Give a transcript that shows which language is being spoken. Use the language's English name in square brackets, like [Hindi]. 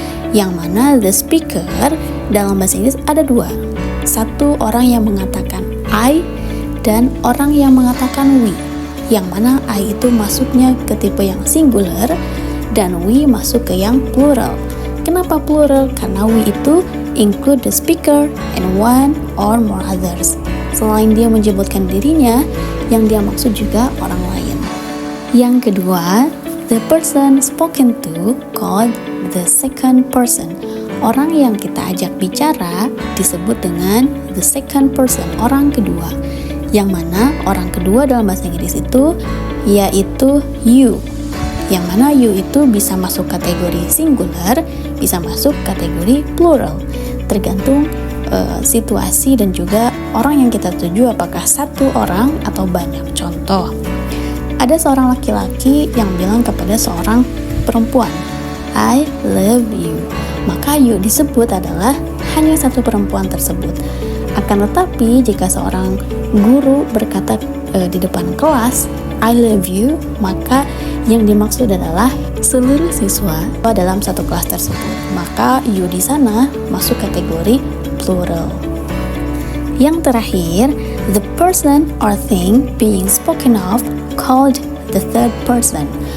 [Indonesian] Yang mana [English] the speaker [Indonesian] dalam bahasa Inggris ada 2. Satu orang yang mengatakan I dan orang yang mengatakan we. Yang mana I itu masuknya ke tipe yang singular dan we masuk ke yang plural. Kenapa plural? Karena [English] we [Indonesian] itu [English] include the speaker and one or more others. [Indonesian] Selain dia menyebutkan dirinya, yang dia maksud juga orang lain. Yang kedua, [English] the person spoken to called the second person. [Indonesian] Orang yang kita ajak bicara disebut dengan [English] the second person, [Indonesian] orang kedua. Yang mana orang kedua dalam bahasa Inggris itu yaitu you. Yang mana you itu bisa masuk kategori singular, bisa masuk kategori plural. Tergantung situasi dan juga orang yang kita tuju, apakah satu orang atau banyak. Contoh, ada seorang laki-laki yang bilang kepada seorang perempuan, [English] I love you. [Indonesian] Maka you disebut adalah hanya satu perempuan tersebut. Akan tetapi jika seorang guru berkata di depan kelas, [English] I love you, [Indonesian] maka yang dimaksud adalah seluruh siswa dalam satu kelas tersebut. Maka you di sana masuk kategori plural. Yang terakhir, [English] the person or thing being spoken of called the third person.